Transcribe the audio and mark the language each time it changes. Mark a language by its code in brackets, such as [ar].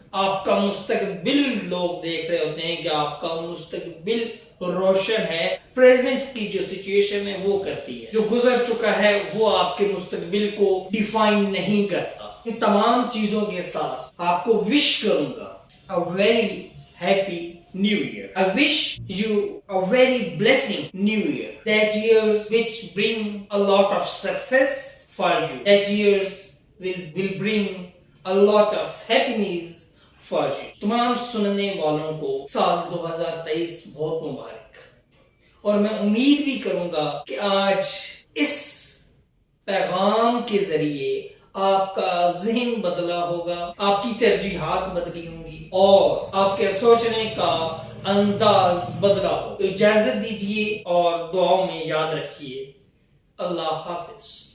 [ur] آپ کا مستقبل لوگ دیکھ رہے ہوتے ہیں کہ آپ کا مستقبل روشن ہے. پریزنٹ کی جو سچویشن ہے وہ کرتی ہے، جو گزر چکا ہے وہ آپ کے مستقبل کو ڈیفائن نہیں کرتا. ان تمام چیزوں کے ساتھ آپ کو وش کروں گا [en] a very happy new year. I wish you a very blessing new year. That years which bring a lot of success for you. That years will bring a lot of happiness for you. [ur] تمام سننے والوں کو سال 2023 بہت مبارک. اور میں امید بھی کروں گا کہ آج اس پیغام کے ذریعے آپ کا ذہن بدلا ہوگا، آپ کی ترجیحات بدلی ہوں گی اور آپ کے سوچنے کا انداز بدلا ہو. اجازت دیجیے اور دعاؤں میں یاد رکھیے. اللہ حافظ.